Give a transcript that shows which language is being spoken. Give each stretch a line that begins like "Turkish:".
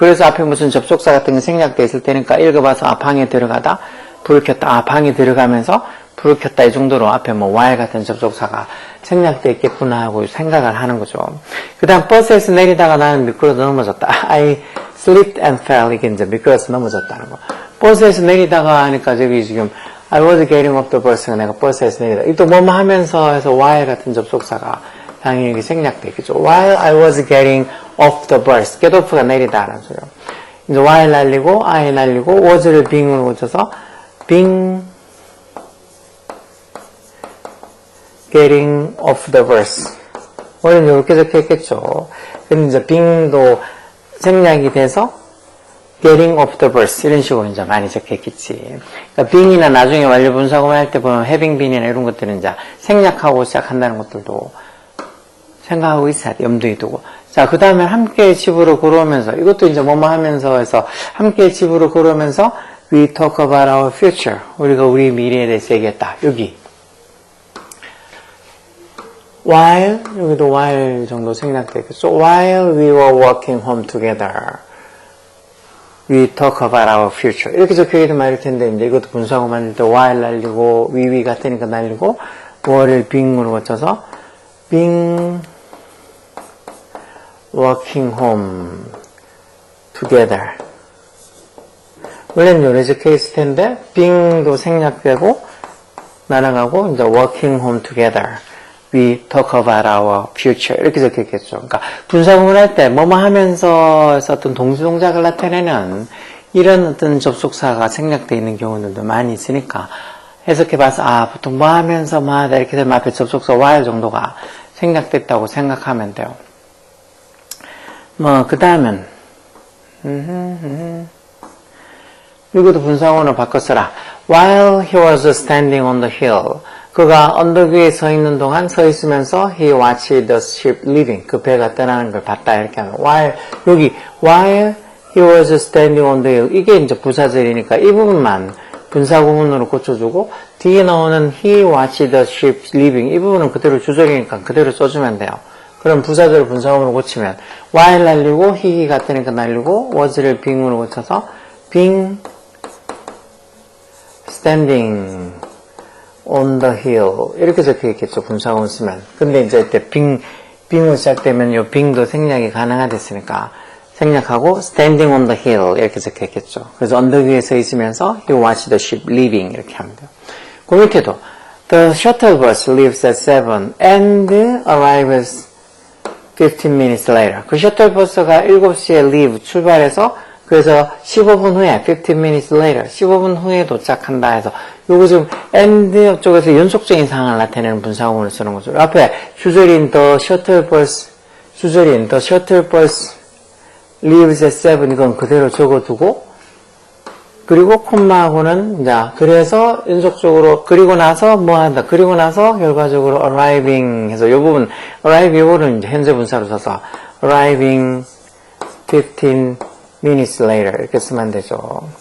Korean: 그래서 앞에 무슨 접속사 같은 게 생략되어 있을 테니까 읽어봐서 아 방에 들어가다 불을 켰다 아 방에 들어가면서 불을 켰다 이 정도로 앞에 뭐 while 같은 접속사가 생략되어 있겠구나 하고 생각을 하는 거죠. 그 다음 버스에서 내리다가 나는 미끄러져 넘어졌다.
English: I slipped and fell.
Korean: 이게 이제 미끄러져서 넘어졌다는 거. 버스에서 내리다가 하니까 저기 지금
English: I was getting off the bus
Korean: 가 내가 버스에서 내리다. 이또 뭐뭐 하면서 해서 while 같은 접속사가 당연히 생략되어 있겠죠.
English: While I was getting off the bus.
Korean: get off가 내리다라는 소리요. 이제
English: while
Korean: 날리고
English: I 날리고 was를 being으로
Korean: 고쳐서
English: being getting off the bus.
Korean: 원래는 이렇게 적혀 있겠죠. 근데 이제 being도 생략이 돼서
English: getting off the bus
Korean: 이런 식으로 이제 많이 적혀 있겠지. 그러니까 being이나 나중에 완료 분사구문 할 때 보면 having been이나 이런 것들은 이제 생략하고 시작한다는 것들도 생각하고 있어야 돼. 염두에 두고. 자, 그 다음에 함께 집으로 걸어오면서, 이것도 이제 뭐뭐 하면서 해서, 함께 집으로 걸어오면서,
English: we talk about our future.
Korean: 우리가 우리 미래에 대해서 얘기했다. 여기. while, 여기도 while 정도 생략되어 있겠죠.
English: while we were walking home together, we talk about our future.
Korean: 이렇게 적혀있는 말일 텐데, 이제 이것도 분사하고 만들 때 while 날리고, we 같으니까 날리고, were를 being으로 고쳐서,
English: being walking home together.
Korean: 원래는 요래 적혀 있을 텐데, being도 생략되고, 날아가고, 이제
English: walking home together. We talk about our future.
Korean: 이렇게 적혀 있겠죠. 그러니까, 분사구문 할 때, 뭐뭐 하면서 어떤 동시동작을 나타내는 이런 어떤 접속사가 생략되어 있는 경우들도 많이 있으니까, 해석해봐서, 아, 보통 뭐 하면서 뭐 하다 이렇게 되면 앞에 접속사 while 정도가 생략됐다고 생각하면 돼요. 뭐, 그 다음은, 이것도 분사구문으로 바꿔 써라.
English: While he was standing on the hill.
Korean: 그가 언덕 위에 서 있는 동안 서 있으면서
English: he watched the ship leaving.
Korean: 그 배가 떠나는 걸 봤다. 이렇게 하면.
English: 여기, while he was standing on the hill.
Korean: 이게 이제 부사절이니까 이 부분만 분사구문으로 고쳐주고, 뒤에 나오는
English: he watched the ship leaving.
Korean: 이 부분은 그대로 주절이니까 그대로 써주면 돼요. 그럼 부사절 분사구문으로 고치면, while 날리고, he 같으니까 날리고, was를 being으로 고쳐서,
English: being standing on the hill.
Korean: 이렇게 적혀 있겠죠. 분사구문 쓰면. 근데 이제 이때 being으로 시작되면 요 being도 생략이 가능하됐으니까, 생략하고
English: standing on the hill
Korean: 이렇게 적혀 있겠죠. 그래서 언덕 위에 서 있으면서
English: he watched the ship leaving
Korean: 이렇게 하면 돼요. 그 밑에도
English: the shuttle bus leaves at 7 and arrives 15 minutes later.
Korean: 그 셔틀버스가 7시에 leave 출발해서 그래서 15분 후에
English: 15 minutes later
Korean: 15분 후에 도착한다 해서 요거 지금 and 쪽에서 연속적인 상황을 나타내는 분사구문을 쓰는 거죠. 앞에 주절인 the shuttle bus 주절인
English: the shuttle bus leaves at 7
Korean: 이건 그대로 적어두고 그리고 콤마하고는 이제 그래서 연속적으로 그리고 나서 뭐 한다 그리고 나서 결과적으로 arriving 해서 이 부분 arrive 요거는 이제 현재 분사로 써서
English: arriving 15 minutes later
Korean: 이렇게 쓰면 되죠.